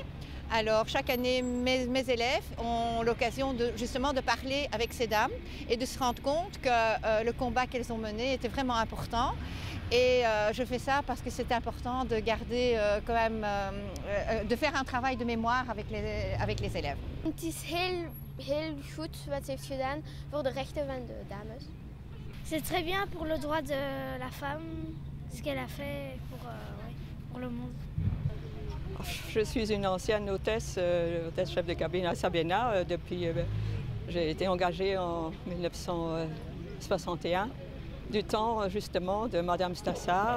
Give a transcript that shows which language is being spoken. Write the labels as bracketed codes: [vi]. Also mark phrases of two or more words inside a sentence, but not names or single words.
[fr] Alors chaque année, mes élèves ont l'occasion justement de parler avec ces dames et de se rendre compte que le combat qu'elles ont mené était vraiment important. Et je fais ça parce que c'est important de garder quand même, de faire un travail de mémoire avec les élèves. [nl] Het is heel goed wat ze heeft gedaan voor de rechten van de dames. [fr] C'est très bien pour le droit de la femme, ce qu'elle a fait pour le monde. Je suis une ancienne hôtesse chef de cabine à Sabena j'ai été engagée en 1961, du temps justement de Madame Stasser.